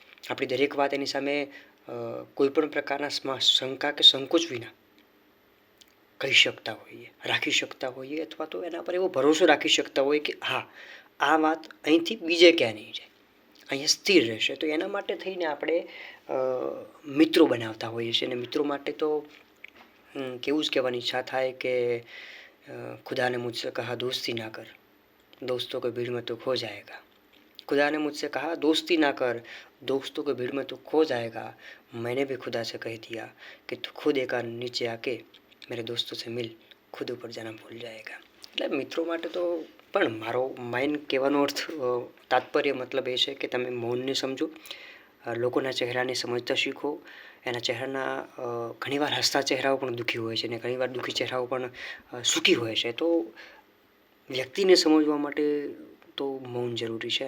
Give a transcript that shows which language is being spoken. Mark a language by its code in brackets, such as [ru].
[gu] આપણી દરેક વાત એની સામે કોઈ પણ પ્રકારના શંકા કે સંકોચ વિના કહી શકતા હોઈએ, રાખી શકતા હોઈએ, અથવા તો એના પર એવો ભરોસો રાખી શકતા હોઈએ કે હા, આ વાત અહીંથી બીજે ક્યાં નહીં જાય, અહીંયા સ્થિર રહેશે. તો એના માટે થઈને આપણે મિત્રો બનાવતા હોઈએ છીએ. અને મિત્રો માટે તો કેવું જ કહેવાની ઈચ્છા થાય કે [hi] खुदा ने मुझसे कहा दोस्ती ना कर, दोस्तों के भीड़ में तो खो जाएगा. खुदा ने मुझसे कहा दोस्ती ना कर, दोस्तों के भीड़ में तो खो जाएगा. मैंने भी खुदा से कह दिया कि तू खुद एक नीचे आके मेरे दोस्तों से मिल, खुद ऊपर जाना भूल जाएगा. [gu] એટલે મિત્રો માટે તો પણ મારો માઇન કહેવાનો અર્થ, તાત્પર્ય મતલબ એ છે કે તમે મૌનને સમજો, લોકોના ચહેરાને સમજતા શીખો. એના ચહેરાના ઘણીવાર હસતા ચહેરાઓ પણ દુઃખી હોય છે અને ઘણીવાર દુઃખી ચહેરાઓ પણ સુખી હોય છે. તો વ્યક્તિને સમજવા માટે તો મૌન જરૂરી છે.